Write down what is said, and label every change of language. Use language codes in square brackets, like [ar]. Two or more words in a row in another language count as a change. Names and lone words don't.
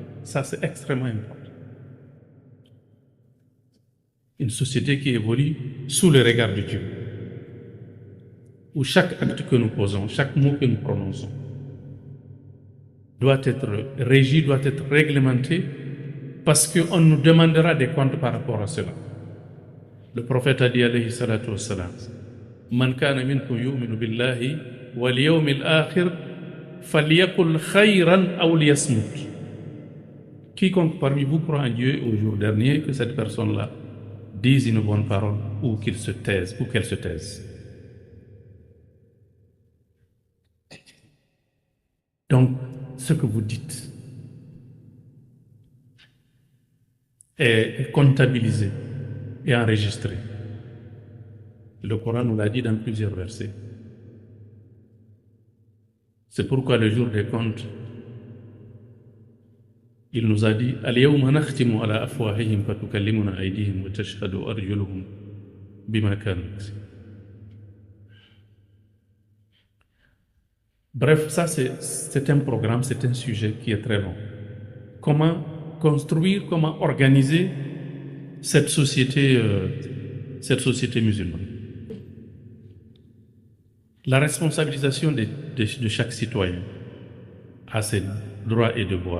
[fr] Ça, c'est extrêmement important. Une société qui évolue sous le regard de Dieu, où chaque acte que nous posons, chaque mot que nous prononçons doit être régi, doit être réglementé, parce qu'on nous demandera des comptes par rapport à cela. Le prophète a dit [ar] عليه الصلاة والسلام، من كان منكم يؤمن بالله واليوم الآخر فليقل خيرا أو ليصمت. [fr] Quiconque parmi vous croit en Dieu au jour dernier, que cette personne-là dise une bonne parole ou qu'il se taise, ou qu'elle se taise. Donc, ce que vous dites est comptabilisé et enregistré. Le Coran nous l'a dit dans plusieurs versets. C'est pourquoi le jour des comptes, il nous a dit [ar] اليوم نختم على أفواههم وتكلمنا أيديهم وتشهد أرجلهم بما كانوا يكسبون. [fr] Bref, ça c'est un programme, c'est un sujet qui est très long. Comment construire, comment organiser cette société musulmane. La responsabilisation de chaque citoyen à ses droits et devoirs.